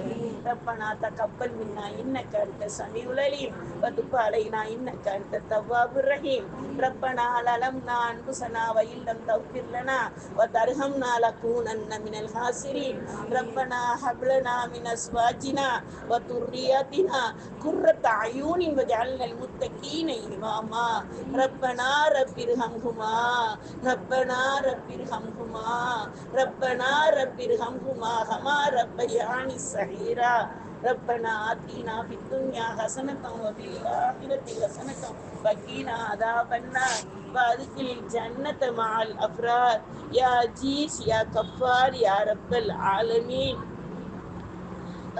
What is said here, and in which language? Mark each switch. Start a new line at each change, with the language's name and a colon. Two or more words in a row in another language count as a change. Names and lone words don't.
Arabic: ربنا تقبل منا إنك أنت السميع العليم وتب علينا إنك أنت التواب الرحيم. ربنا ظلمنا أنفسنا وإن لم تغفر لنا وترحمنا لنكونن من الخاسرين. ربنا هب لنا من أزواجنا وذرياتنا قرة أعين واجعل المتقين إماما. ربنا رب ارحمهما ربنا رب ارحمهما ربنا رب ارحمهما كما ربياني صغيرا. ربنا آتنا في الدنيا حسنة وفي الآخرة حسنة وقنا عذاب النار وادخل الجنة مع الأبرار يا عزيز يا غفار يا رب العالمين.